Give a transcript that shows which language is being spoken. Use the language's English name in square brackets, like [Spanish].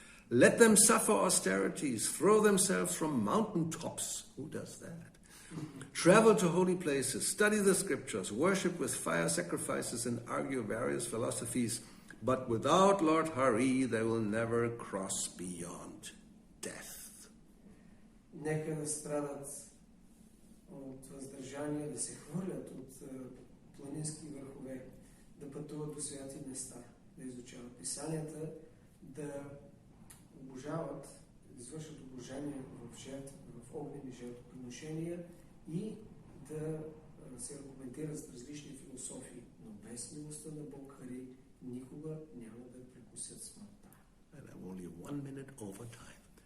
[English] Let them suffer austerities, throw themselves from mountain tops. Who does that? Travel to holy places, study the scriptures, worship with fire sacrifices, and argue various philosophies. But without Lord Hari, they will never cross beyond death. [Bulgarian] Нека да страдат от въздържание, да се хвърлят от планински върхове, да пътуват до святи места, да изучават писанията, да обожават, да извършат обожание в огнени жертвоприношения и да се аргументират с различни философии, но без милостта на Бог Хари никога няма да прекусят смъртта. [English] And I'm only 1 minute over time.